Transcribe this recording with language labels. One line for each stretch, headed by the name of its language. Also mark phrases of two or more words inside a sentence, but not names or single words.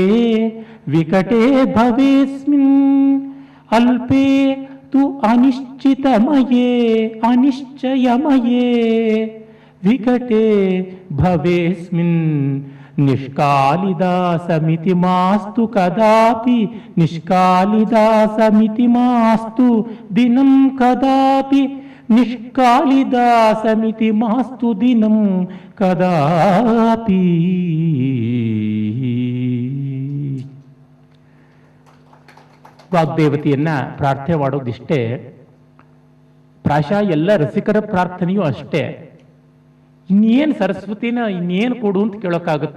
Sanskrit: ವಿಕಟೇ ಭವೇಸ್ಮಿನ್ ಅಲ್ಪೇ ತು ಅನಿಶ್ಚಿತಮಯೇ ಅನಿಶ್ಚಯಮಯೇ ವಿಕಟೇ ಭವೇಸ್ಮಿನ್ ನಿಷ್ಕಾಲಿದಾಸಮಿತಿ ಮಾಸ್ತು ಕದಾಪಿ ನಿಷ್ಕಾಲಿದಾಸಮಿತಿ ಮಾಸ್ತು ದಿನಂ ಕದಾಪಿ ನಿಷ್ಕಾಲಿದಾಸಮಿತಿ ಮಾಸ್ತು ದಿನಂ ಕದಾಪಿ.
Kannada: ವಾಗ್ದೇವತೆಯನ್ನ ಪ್ರಾರ್ಥನೆ ಮಾಡೋದಿಷ್ಟೇ. ಪ್ರಾಯಶಃ ಎಲ್ಲ ರಸಿಕರ ಪ್ರಾರ್ಥನೆಯೂ ಅಷ್ಟೇ. ಇನ್ನೇನು ಸರಸ್ವತಿನ ಇನ್ನೇನು ಕೊಡು ಅಂತ ಕೇಳೋಕ್ಕಾಗತ್ತೆ?